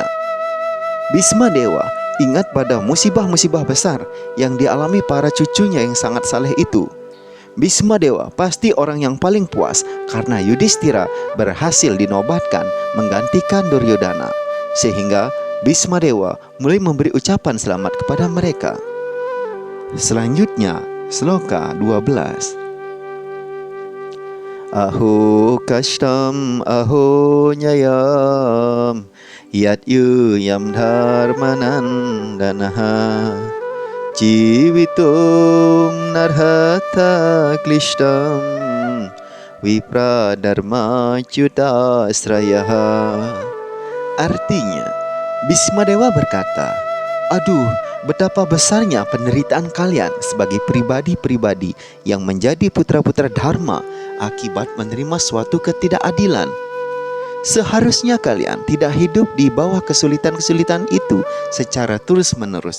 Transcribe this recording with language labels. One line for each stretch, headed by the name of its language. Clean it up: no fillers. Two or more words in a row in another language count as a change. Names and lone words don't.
Indonesian: Bhismadewa ingat pada musibah-musibah besar yang dialami para cucunya yang sangat saleh itu. Bhismadewa pasti orang yang paling puas karena Yudhishthira berhasil dinobatkan menggantikan Duryodhana, sehingga Bhismadewa mulai memberi ucapan selamat kepada mereka. Selanjutnya, sloka 12.
Sanskrit: अहो कष्टमहोऽन्याय्यं यद्यूयं धर्मनन्दनाः जीवितुं नार्हथ क्लिष्टं विप्रधर्माच्युताश्रयाः.
Indonesian: Artinya, Bhismadewa berkata, aduh, betapa besarnya penderitaan kalian sebagai pribadi-pribadi yang menjadi putra-putra dharma akibat menerima suatu ketidakadilan. Seharusnya kalian tidak hidup di bawah kesulitan-kesulitan itu secara terus-menerus.